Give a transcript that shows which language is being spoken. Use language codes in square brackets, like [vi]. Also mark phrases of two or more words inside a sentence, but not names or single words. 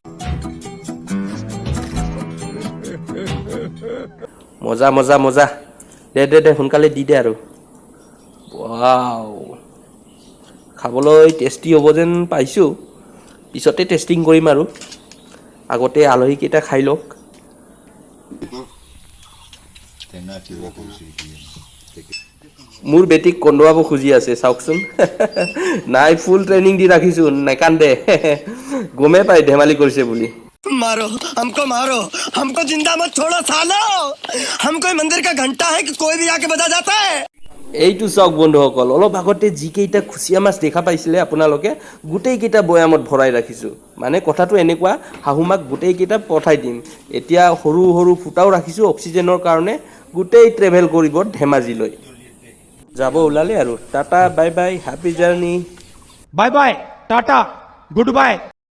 [as] মজা দে সোনকালে দি দে আৰু ৱাও খাবলৈ টেষ্টি হ'ব যেন পাইছোঁ পিছতে টেষ্টিং কৰিম আৰু আগতে আলহীকেইটা খাই লওক মোৰ বেটিক কন্দুৱাব খুজি আছে চাওকচোন নাই [en] full training [as] দি ৰাখিছোঁ নেকান্দে গমেই পাই ধেমালি কৰিছে বুলি [hi] मारो हमको जिंदा मत छोड़ो सालो हम कोई मंदिर का घंटा है कि कोई भी आके बजा जाता है [as] এইটো চাওক বন্ধুসকল অলপ আগতে যিকেইটা খুচিয়া মাছ দেখা পাইছিলে আপোনালোকে গোটেইকেইটা বৈয়ামত ভৰাই ৰাখিছোঁ মানে কথাটো এনেকুৱা শাহুমাক গোটেইকেইটা পঠাই দিম এতিয়া সৰু ফুটাও ৰাখিছোঁ অক্সিজেনৰ কাৰণে গোটেই ট্ৰেভেল কৰিব ধেমাজিলৈ যাব ওলালে আৰু [en] tata bye bye happy journey bye bye tata good bye